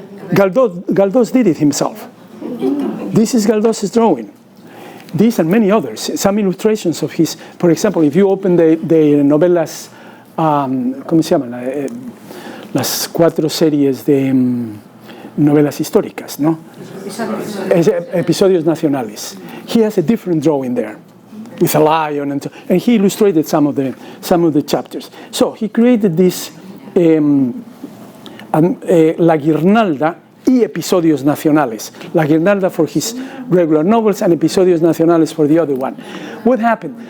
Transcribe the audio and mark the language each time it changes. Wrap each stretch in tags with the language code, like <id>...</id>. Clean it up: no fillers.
<en>Galdós did it himself. This is Galdós's drawing. These and many others, some illustrations of his. For example, if you open the novelas,</en> <es>¿cómo se llaman? Las 4 series de novelas históricas, ¿no? Episodios nacionales.</es> <en>He has a different drawing there, with a lion, and he illustrated some of the chapters. So he created this La Guirnalda y Episodios Nacionales. La Guirnalda for his regular novels and Episodios Nacionales for the other one. What happened?</en>